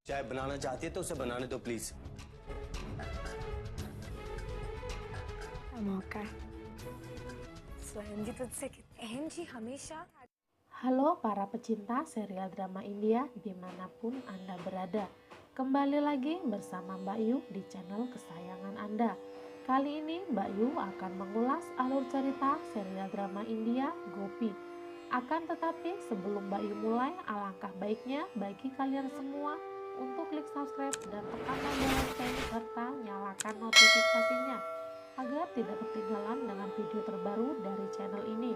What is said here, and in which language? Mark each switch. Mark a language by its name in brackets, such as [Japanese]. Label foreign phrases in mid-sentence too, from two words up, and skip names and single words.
[Hindi] बनाना चाहती है तो उसे बनाने दो प्लीज। मौका स्वयं जी तुझसे अहम जी हमेशा। [Indonesian] Halo para pecinta serial drama India dimanapun Anda berada. Kembali lagi bersama Mbak Yu di channel kesayangan Anda. Kali ini Mbak Yu akan mengulas alur cerita serial drama India Gopi. Akan tetapi sebelum Mbak Yu mulai, alangkah baiknya bagi kalian semua untuk klik subscribe dan tekan tombol lonceng serta nyalakan notifikasinya agar tidak ketinggalan dengan video terbaru dari channel ini.